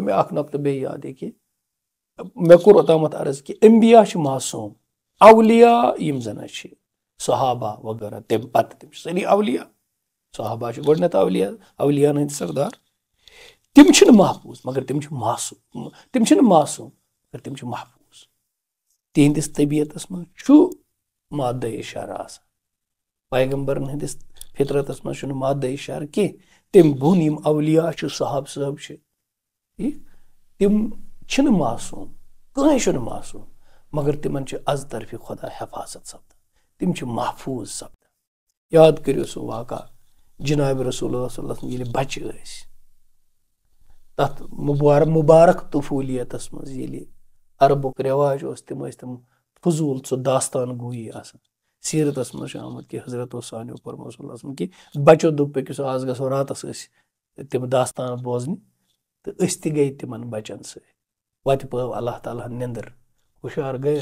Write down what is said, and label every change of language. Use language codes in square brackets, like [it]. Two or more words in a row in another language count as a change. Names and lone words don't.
[ks] مےٚ اکھ نۄقطہٕ بیٚیہِ یاد یہِ کہِ مےٚ کوٚر اوٚتامتھ عرض کہِ انبیا چھِ معصوٗم اولیا یِم زن چھِ صحابہ وغیرہ تمہِ پتہٕ تِم چھِ سٲری اولیا صحابہ چھِ گۄڈٕنیتھ اولِیاہن ہٕنٛدۍ سردار تِم چھِنہٕ محفوٗظ مگر تِم چھِ معصوٗم تِم چھِنہٕ معصوٗم مگر تِم چھِ محفوٗظ تِہنٛدِس طبیعتس منٛز چھُ مادہ اِشارہ آسان پیغمبرن ہٕنٛدِس فطرتس منٛز چھُنہٕ مادہ اِشارٕ کینٛہہ تمہِ بۄن یِم اولیا چھِ صحاب صٲب چھِ تِم چھِنہٕ معصوٗم کٕہٕنۍ چھُنہٕ معصوٗم مگر تِمن چھِ از طرفہِ خۄدا حفاظت سپدان تِم چھِ محفوٗظ سپدان یاد کٔرِو سُہ واقعہ جنابِ رسول اللہ [ar] صلی اللہ علیہ وسلم [ks] ییٚلہِ بچہِ ٲسۍ تتھ مُبارک طفوٗلیتس منٛز ییٚلہِ عربُک رٮ۪واج اوس تِم ٲسۍ تِم فضوٗل سُہ داستان گویی آسان سیٖرتس منٛز چھُ آمُت کہِ حضرت اوسانیو پوٚرمُت [ar] صلی اللہ علیہ وسلم [ks] کہِ بچو دوٚپ پٔکِو آز گژھو راتس ٲسۍ تِم داستان بوزنہِ تہٕ أسۍ تہِ گٔے تِمن بچن سۭتۍ وتہِ پٲو اللہ تعالیٰ ہن نِندٕر ہُشار گٔے